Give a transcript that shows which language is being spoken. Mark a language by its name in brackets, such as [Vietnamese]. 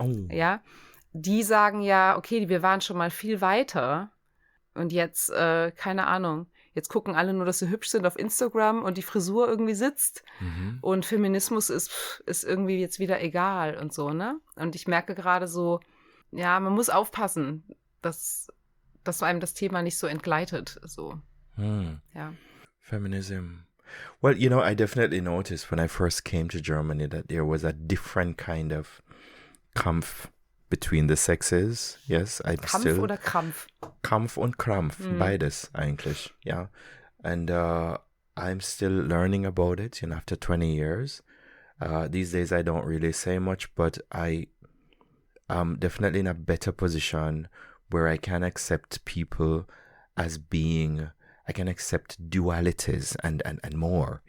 [German] Ja, die sagen ja, okay, wir waren schon mal viel weiter und jetzt, keine Ahnung, jetzt gucken alle nur, dass sie hübsch sind auf Instagram und die Frisur irgendwie sitzt und Feminismus ist irgendwie jetzt wieder egal und so, ne? Und ich merke gerade so, ja, man muss aufpassen, dass einem das Thema nicht so entgleitet, so. Ja. [English] Feminism. Well, I definitely noticed when I first came to Germany that there was a different kind of Kampf between the sexes. Yes, [German] Kampf oder Krampf? Kampf und Krampf, beides eigentlich, ja. [English] And I'm still learning about it, after 20 years. These days I don't really say much, but I'm definitely in a better position where I can accept people as being, I can accept dualities and more.